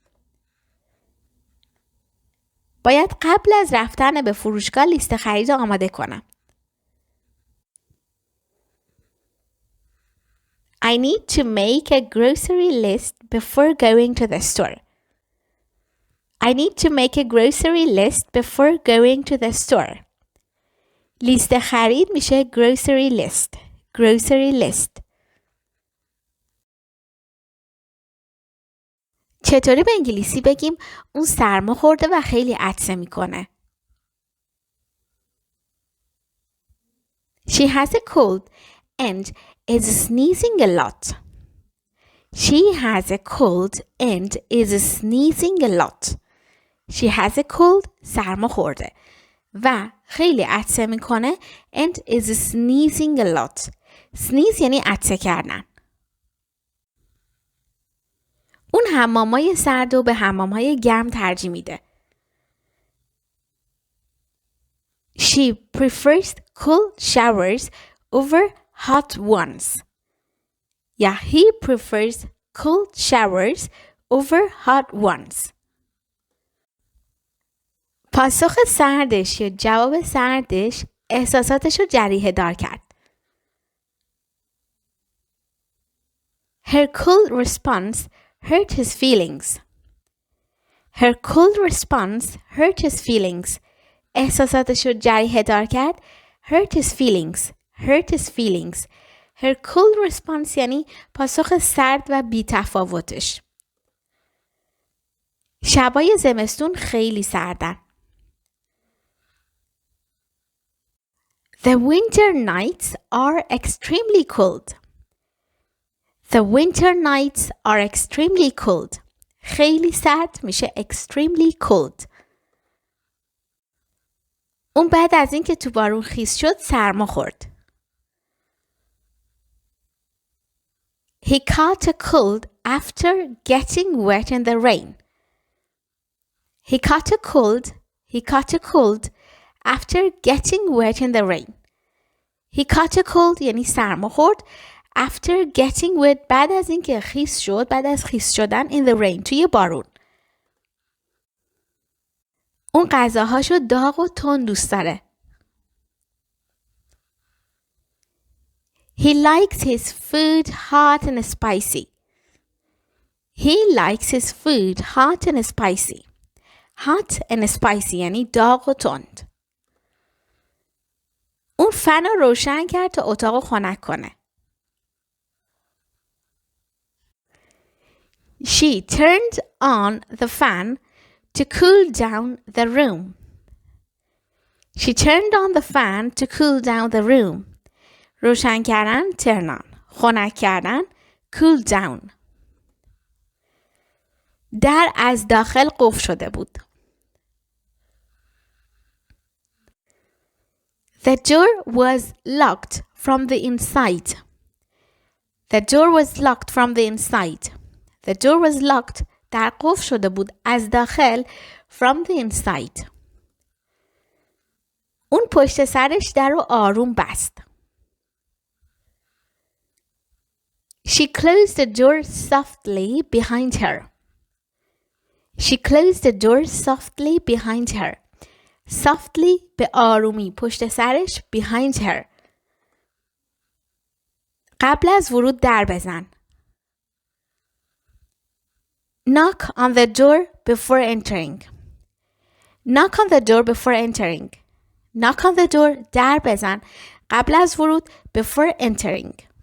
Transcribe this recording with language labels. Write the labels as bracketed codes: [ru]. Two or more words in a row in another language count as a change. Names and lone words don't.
[fa] باید قبل از رفتن به فروشگاه لیست خرید رو آماده کنم. [en] I need to make a grocery list before going to the store. I need to make a grocery list before going to the store. [fa] لیست خرید میشه [en] grocery list. Grocery list. [fa] چطوری به انگلیسی بگیم اون سرما خورده و خیلی عطسه میکنه؟ [en] She has a cold and is sneezing a lot. She has a cold and is sneezing a lot. She has a cold [fa] سرما خورده و خیلی عطسه میکنه [en] and is sneezing a lot. [fa] Sneeze یعنی عطسه کردن. اون حمامای سرد و به حمامای گرم ترجیح میده. [en] She prefers cool showers over hot ones. یا he prefers cool showers over hot ones. [fa] پاسخ سردش یا جواب سردش احساساتش رو جریحه دار کرد. [en] Her cool response hurt his feelings. Her cool response hurt his feelings. [fa] احساساتش رو جریحه دار کرد. [en] Hurt his feelings. Hurt his feelings. Her cool response [fa] یعنی پاسخ سرد و بی تفاوتش. شبای زمستون خیلی سردن. [en] The winter nights are extremely cold. The winter nights are extremely cold. [fa] خیلی سرد میشه [en] extremely cold. [fa] اون بعد از اینکه تو بارون خیس شد سرما خورد. [en] He caught a cold after getting wet in the rain. He caught a cold. He caught a cold after getting wet in the rain. He caught a cold [fa] یعنی سرما خورد. [en] After getting wet [fa] بعد از اینکه خیس شد، بعد از خیس شدن [en] in the rain [fa] توی بارون. اون غذاهاشو داغ و تند دوست داره. [en] He likes his food hot and spicy. He likes his food hot and spicy. Hot and spicy [fa] یعنی داغ و تند. اون فن رو روشن کرد تا اتاق خنک کنه. [en] She turned on the fan to cool down the room. She turned on the fan to cool down the room. [fa] روشن کردن [en] turn on. [fa] خنک کردن [en] cool down. [fa] در از داخل قفل شده بود. [en] The door was locked from the inside. The door was locked from the inside. The door was locked. [fa] در قفل شده بود از داخل [en] from the inside. [fa] اون پشت سرش در رو آروم بست. [en] She closed the door softly behind her. She closed the door softly behind her. [fa] Softly به آرومی پشت سرش [en] behind her. [fa] قبل از ورود در بزن. [en] Knock on the door before entering. Knock on the door before entering. Knock on the door [fa] در بزن قبل از ورود [en] before entering.